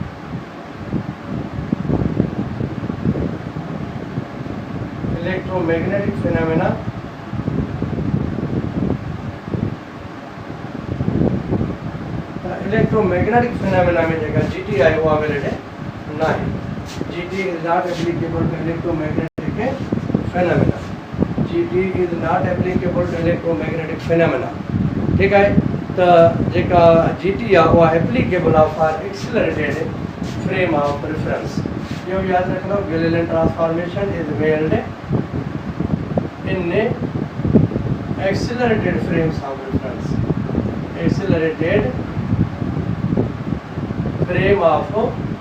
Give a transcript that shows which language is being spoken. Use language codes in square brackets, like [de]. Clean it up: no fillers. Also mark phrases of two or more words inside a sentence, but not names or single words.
[en] electromagnetic phenomena, electromagnetic phenomena [sd] में जेका GT आहे उहा वैलिड न आहे. [en] GT is not applicable to electromagnetic phenomena. GT is not applicable to electromagnetic phenomena. [sd] ठीकु आहे. त जेका GT आहे उहा एप्लीकेबल आहे [en] for accelerated frame of reference. [sd] इहो यादि रखंदो [en] Galilean transformation is meld in accelerated frames of reference. accelerated frame of